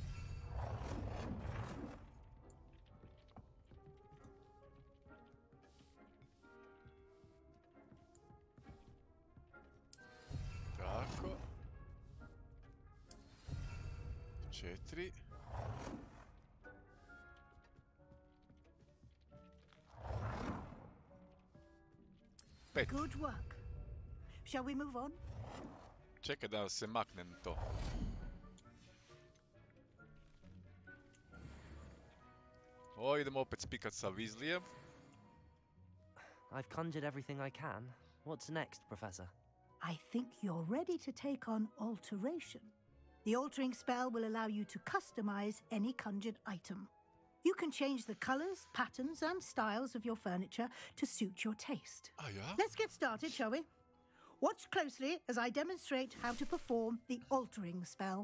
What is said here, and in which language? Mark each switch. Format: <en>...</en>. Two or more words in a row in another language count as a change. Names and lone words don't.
<hr>Tako. 4. Pet.</hr> <en>Good work. Shall we move on?</en> <hr>Čekaj da se maknem to. O, idemo opet spikat sa Weasleyem.</hr> <en>I've conjured everything I can. What's next, Professor? I think you're ready to take on alteration. The altering spell will allow you to customize any conjured item. You can change the colors, patterns, and styles of your furniture to suit your taste.</en> <hr>A ja?</hr> <en>Let's get started, shall we? Watch closely as I demonstrate how to perform the altering spell.</en>